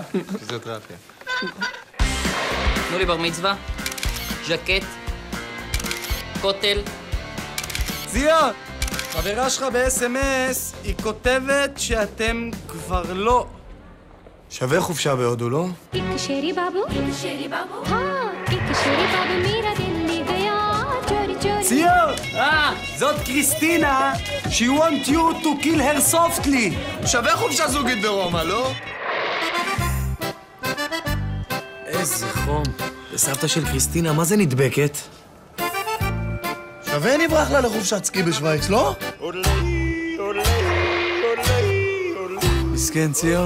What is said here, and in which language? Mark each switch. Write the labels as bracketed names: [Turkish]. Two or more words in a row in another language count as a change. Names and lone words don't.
[Hebrew] פיזיותרפיה. תנו לי בר מצווה, ז'קט, כותל. ציון! חברה שלך ב-SMS, היא כותבת שאתם כבר לא. שווה חופשה בהודו, לא? [Hindi] एक शेरी बाबू हाँ एक शेरी बाबू मेरा दिल ले गया चोरी चोरी [Hebrew] ציון! זאת קריסטינה. [English] She want you to kill her softly. [Hebrew] שווה חופשה זוגית ברומא, לא? איזה חום. וסבתא של קריסטינה, מה זה נדבקת? שווה נברח לה לחופשת סקי בשוויץ, לא? מסכן ציון.